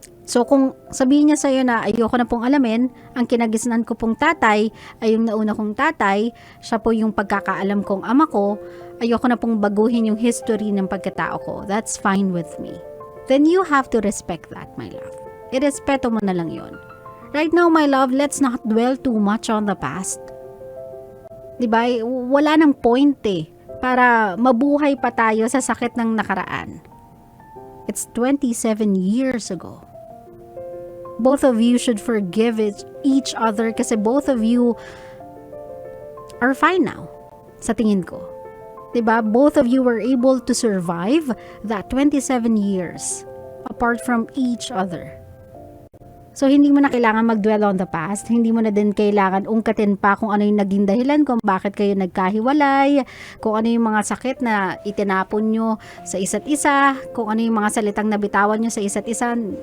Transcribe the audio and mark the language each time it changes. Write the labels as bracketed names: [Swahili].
[Filipino] So, kung sabihin niya sa'yo na ayoko na pong alamin, ang kinagisnan ko pong tatay ay yung nauna kong tatay, siya po yung pagkakaalam kong ama ko, ayoko na pong baguhin yung history ng pagkatao ko. [English] That's fine with me. Then you have to respect that, my love. [Filipino] Irespeto mo na lang yon. [English] Right now, my love, let's not dwell too much on the past. [Filipino] Diba? Wala nang point para mabuhay pa tayo sa sakit ng nakaraan. [English] It's 27 years ago. Both of you should forgive each other kasi both of you are fine now, [Filipino] sa tingin ko. Diba? [English] Both of you were able to survive that 27 years apart from each other. [Filipino] So, hindi mo na kailangan mag- [English] dwell on the past. [Filipino] Hindi mo na din kailangan ungkatin pa kung ano yung naging dahilan, kung bakit kayo nagkahiwalay, kung ano yung mga sakit na itinapon nyo sa isa't isa, kung ano yung mga salitang nabitawan nyo sa isa't isa.